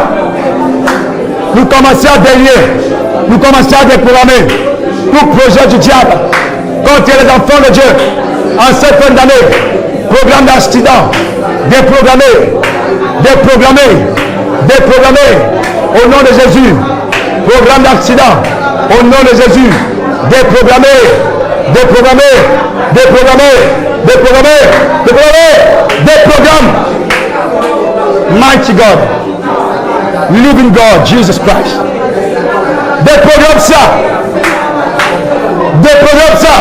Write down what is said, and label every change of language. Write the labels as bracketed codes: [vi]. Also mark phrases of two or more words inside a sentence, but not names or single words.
[fr] Nous commençons à délier. Nous commençons à déprogrammer tout projet du diable contre les enfants de Dieu en cette fin d'année. Programme d'accident, déprogrammé, déprogrammé, déprogrammé au nom de Jésus. Programme d'accident au nom de Jésus. Déprogrammé, déprogrammé, déprogrammé, déprogrammé, déprogrammé, déprogramme. [en] Mighty God, living God, Jesus Christ. [fr] Déprogramme ça. Déprogramme ça.